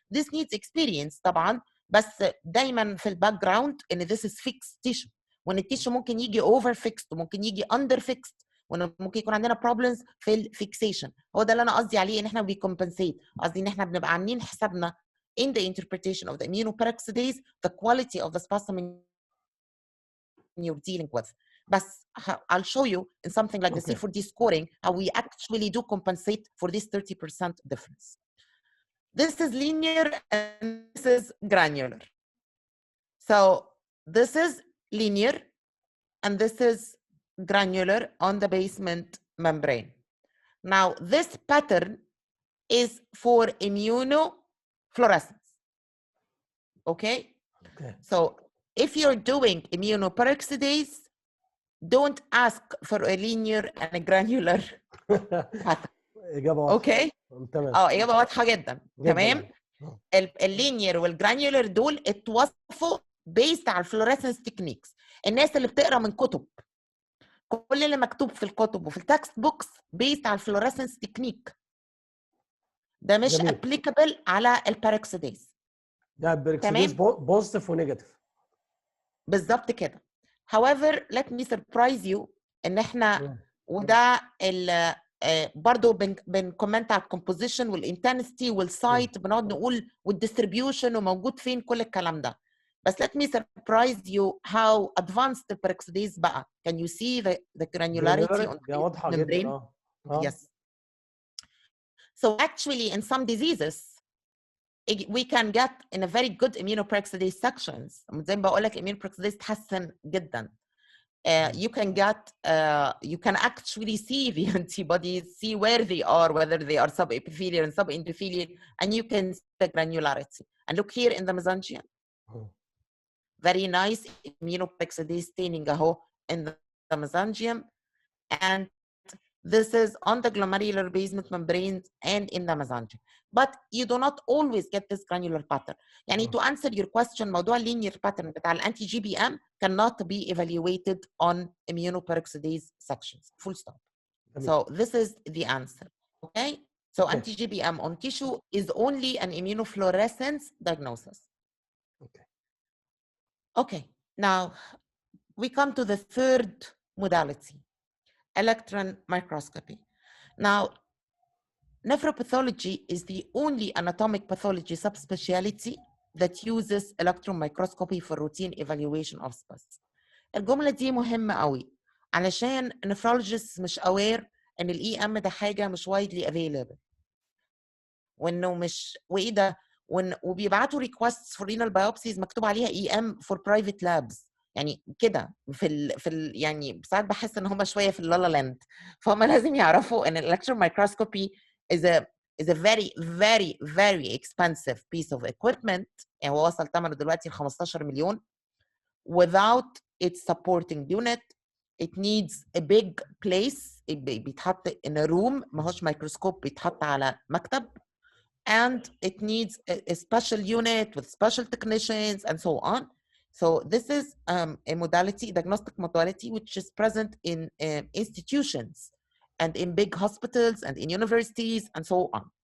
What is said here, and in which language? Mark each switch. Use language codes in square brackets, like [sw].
[en] This needs experience [ar] طبعا، بس دايما في الباك جراوند ان [en] this is fixed tissue، [ar] وان التيشو ممكن يجي [en] over fixed [ar] وممكن يجي [en] under fixed، [ar] وان ممكن يكون عندنا problems في الفيكسيشن. هو ده اللي انا قصدي عليه ان احنا بيكمبنسيت، قصدي ان احنا بنبقى عاملين حسابنا [en] in the interpretation of the immunoperoxidase the quality of the specimen you're dealing with. But I'll show you in something like the C4D scoring how we actually do compensate for this 30% difference. This is linear and this is granular. So this is linear and this is granular on the basement membrane. Now this pattern is for immunofluorescence. Okay? So if you're doing immunoperoxidase, don't ask for a linear and a granular pattern. [ar] إجابة واضحة. اوكي؟ تمام. إجابة واضحة جدا. تمام؟ اللينير والجرانيولر دول اتوصفوا بيست على الفلوريسنس تكنيكس. الناس اللي بتقرا من كتب، كل اللي مكتوب في الكتب وفي التكست بوكس بيست على الفلوريسنس تكنيك. ده مش ابليكابل على الباروكسيديز. ده الباروكسيديز بوزيتيف ونيجاتيف. بالظبط كده. [en] However, let me surprise you [ar] ان احنا وده برضه بنكومنت على الكومبوزيشن والانتنسيتي والسايت، بنقعد نقول والديستريبيوشن وموجود فين كل الكلام ده. [en] بس let me surprise you how advanced the peroxidase بقى. Can you see the granularity on the [ar] واضحة [en] membrane? [ar] جدا. [en] Yes. So actually in some diseases we can get in a very good immunoperoxidase sections. [ar] زي ما بقول لك immunoperoxidase تحسن جدا. [en] You can get, you can actually see the antibodies, see where they are, whether they are subepithelial and subendothelial, and you can see the granularity. And look here in the mesangium. Very nice immunoperoxidase staining in the mesangium. And this is on the glomerular basement membranes and in the mesangium. But you do not always get this granular pattern. يعني to answer your question, موضوع linear pattern بتاع الانتي G B M cannot be evaluated on immunoperoxidase sections. Full stop. So this is the answer. Okay? So anti-GBM on tissue is only an immunofluorescence diagnosis. Okay. Now we come to the third modality, electron microscopy. Now, nephropathology is the only anatomic pathology subspecialty that uses electron microscopy for routine evaluation of specimens. [ar] الجملة دي مهمة قوي علشان nephrologists مش aware ان الاي ام ده حاجة مش [en] widely available، [ar] وانه مش وايه ده، وبيبعتوا [en] requests for renal biopsies [ar] مكتوب عليها اي ام for private labs. يعني كده يعني ساعات بحس ان هم شويه في اللالا لاند، فهم لازم يعرفوا ان [en] electron microscopy is a very very very expensive piece of equipment. [ar] يعني هو وصل ثمنه دلوقتي ل 15 مليون. [en] Without its supporting unit it needs a big place، بيتحط in a room، [ar] ما هوش مايكروسكوب بيتحط على مكتب. [en] And it needs a special unit with special technicians and so on. So this is a modality, diagnostic modality, which is present in institutions and in big hospitals and in universities and so on.